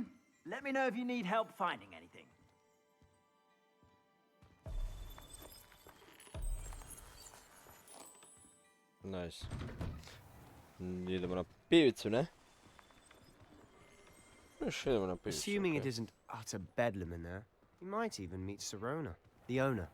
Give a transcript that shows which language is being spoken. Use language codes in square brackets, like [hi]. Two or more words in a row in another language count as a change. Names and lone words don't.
[en] Let me know if you need help finding anything. Nice. [hr] Idemo na pivicu, ne? Još idemo na pivicu. [en] Assuming it [hr] okej. [en] isn't utter bedlam in there, you might even meet Sirona, the owner.